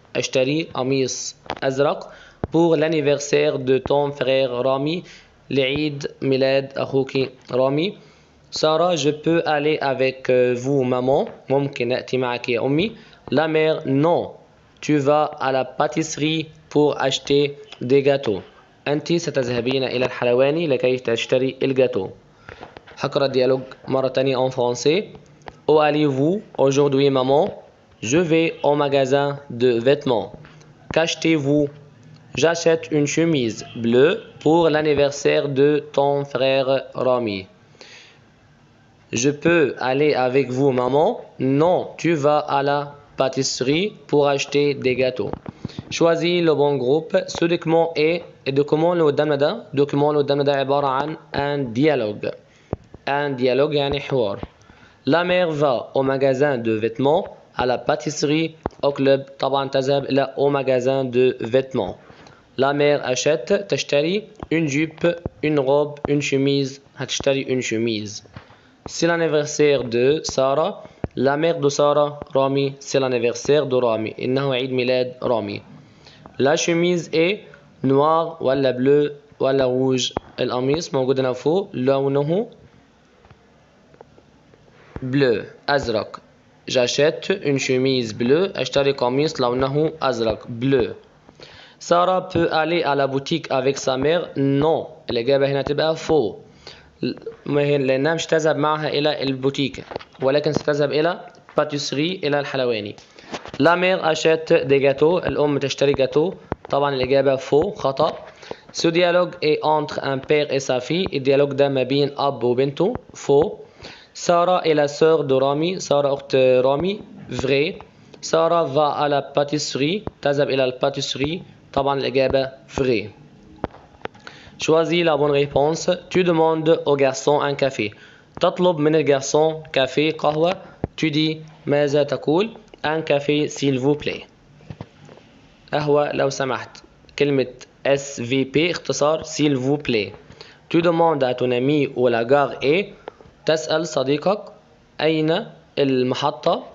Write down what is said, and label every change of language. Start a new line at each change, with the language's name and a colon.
Arabic: أشتري قميص أزرق
French: pour l'anniversaire de ton frère Rami.
Arabic: لعيد ميلاد أخوك رامي.
French: سارة je peux aller avec vous maman.
Arabic: ممكن أتي معك يا أمي.
French: La mère non. Tu vas à la pâtisserie pour acheter des gâteaux.
Arabic: أنت ستذهبين إلى الحلواني لكي تشتري الجاتو. هقرأ الديالوج مرة تانية
French: en français. Où allez-vous aujourd'hui maman? Je vais au magasin de vêtements. Qu'achetez-vous? J'achète une chemise bleue pour l'anniversaire de ton frère Rami. Je peux aller avec vous maman? Non, tu vas à la pâtisserie pour acheter des gâteaux. Choisis le bon groupe. Ce document est
Arabic: الدوكيمون اللي قدامنا ده الدوكيمون اللي قدامنا ده عبارة عن
French: un dialogue. Un dialogue
Arabic: يعني حوار.
French: La mère va au magasin de vêtements, à la pâtisserie, au club.
Arabic: طبعا تذهب إلى
French: au magasin de vêtements. La mère achète
Arabic: تشتري
French: une jupe, une robe, une chemise.
Arabic: هتشتري
French: une chemise. C'est l'anniversaire de Sarah. La mère de Sarah, Rami, c'est l'anniversaire de Rami.
Arabic: إنه عيد ميلاد رامي.
French: La chemise est
Arabic: نوار ولا بلو ولا روج؟ القميص موجود هنا فوق لونه بلو أزرق.
French: j'achète une chemise bleue.
Arabic: أشتري قميص لونه أزرق بلو.
French: سارة peut aller à la boutique avec sa mère. non.
Arabic: الإجابة هنا تبقى faux. لأنها مش تذهب معها إلى البوتيك ولكن ستذهب إلى باتيسري إلى الحلواني.
French: la mère achète des gâteaux.
Arabic: الأم تشتري جاتو. طبعا الإجابة faux خطأ.
French: ce dialogue est entre un père et sa fille.
Arabic: الديالوج ده ما بين أب وبنته faux.
French: سارة est la sœur de رامي.
Arabic: سارة أخت رامي vrai.
French: سارة va à la pâtisserie.
Arabic: تذهب إلى الباتيسري. طبعا الإجابة vrai.
French: choisis la bonne réponse. tu demandes au garçon un café.
Arabic: تطلب من الجارسون كافيه قهوة.
French: tu dis
Arabic: ماذا تقول؟
French: un café s'il vous plaît.
Arabic: قهوة لو سمحت. كلمة SVP اختصار
French: s'il vous plaît. tu demandes à ton ami où la gare est.
Arabic: تسأل صديقك أين المحطة.